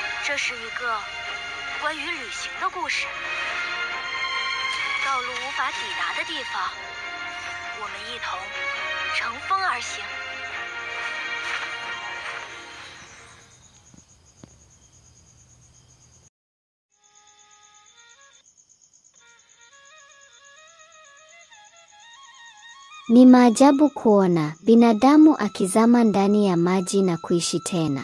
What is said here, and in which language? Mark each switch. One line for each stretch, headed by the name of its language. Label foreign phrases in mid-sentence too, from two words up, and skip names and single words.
Chinese: 这是一个关于旅行的故事。道路无法抵达的地方，我们一同乘风而行。
Swahili: Ni maajabu kuona binadamu akizama ndani ya maji na kuishi tena.